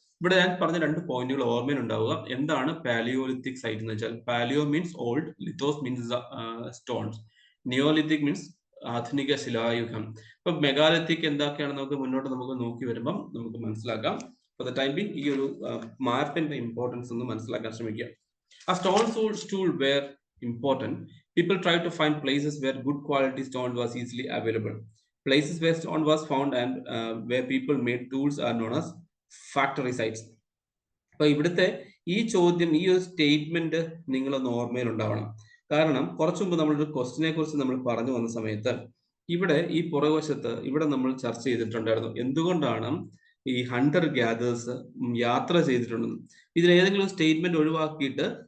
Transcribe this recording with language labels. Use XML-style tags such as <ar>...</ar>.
<ml>ഇവിടെ ഞാൻ പറഞ്ഞ 2 പോയിന്റുകൾ ഓർമ്മയിലുണ്ടാവുക. എന്താണ് പാലിയോലിത്തിക് സൈറ്റ് എന്ന് വെച്ചാൽ,</ml> <en>palaeo means old, lithos means stones, neolithic means</en> <ml>ആധുനിക ശിലായുഗം. ഇപ്പൊ മെഗാലിത്തിക് എന്തൊക്കെയാണ് നമുക്ക് മുന്നോട്ട് നമുക്ക് നോക്കി വരുമ്പം നമുക്ക് മനസ്സിലാക്കാം.</ml> <en>for the time being</en> <ml>ഈ ഒരു മാപ്പിന്റെ ഇമ്പോർട്ടൻസ് ഒന്ന് മനസ്സിലാക്കാൻ ശ്രമിക്കുക.</ml> <en>A stone tool were important. People tried to find places where good quality stone was easily available. Places where stone was found and where people made tools are known as factory sites.</en> <ml>അപ്പൊ ഇവിടുത്തെ ഈ ചോദ്യം, ഈ ഒരു statement നിങ്ങളൊന്ന് ഓർമ്മയിൽ ഉണ്ടാവണം. കാരണം കുറച്ചു മുമ്പ് നമ്മളൊരു ക്വസ്റ്റിനെ കുറിച്ച് നമ്മൾ പറഞ്ഞു വന്ന സമയത്ത് ഇവിടെ ഈ പുറകുവശത്ത് ഇവിടെ നമ്മൾ ചർച്ച ചെയ്തിട്ടുണ്ടായിരുന്നു എന്തുകൊണ്ടാണ് ഈ ഹണ്ടർ ഗ്യാദേഴ്സ് യാത്ര ചെയ്തിട്ടുണ്ടെന്ന്. ഇതിലേതെങ്കിലും സ്റ്റേറ്റ്മെന്റ് ഒഴിവാക്കിയിട്ട്</ml>